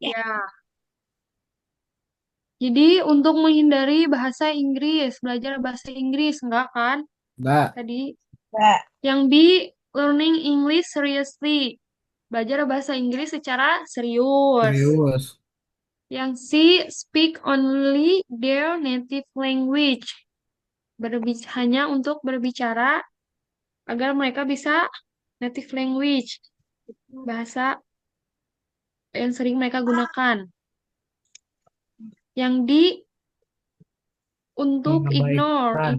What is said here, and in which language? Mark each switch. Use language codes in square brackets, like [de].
[id] Ya. Jadi untuk menghindari bahasa Inggris, belajar bahasa Inggris, enggak kan? Nggak. Tadi Mbak. yang B, [en] learning English seriously. [id] Belajar bahasa Inggris secara serius. Serius. Yang C, [en] speak only their native language. [id] Hanya untuk berbicara agar mereka bisa native language, bahasa yang sering mereka gunakan. Yang D, untuk ignore. Mengabaikan.